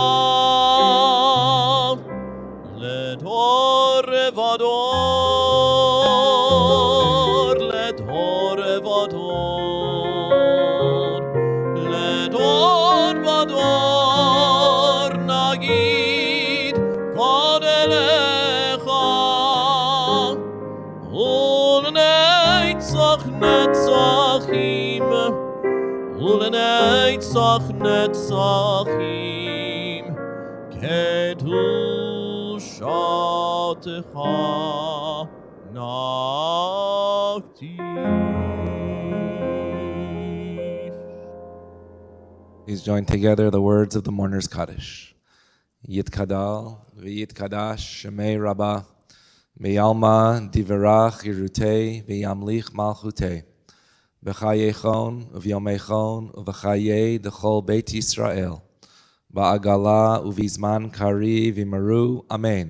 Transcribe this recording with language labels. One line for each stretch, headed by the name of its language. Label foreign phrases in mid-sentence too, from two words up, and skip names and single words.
Hebrew: לדור ודור, לדור ודור, לדור ודור, נגיד גדלך, ולנצח נצחים, ולנצח נצחים, קדושתך נקדיש.
English: Please join together the words of the mourner's Kaddish.
Aramaic: יתגדל ויתקדש שמה רבא, בעלמא די ברא כרעותה וימליך מלכותה, בחייכון וביומיכון ובחיי דכל בית ישראל, בעגלא ובזמן קריב ואמרו, אמן.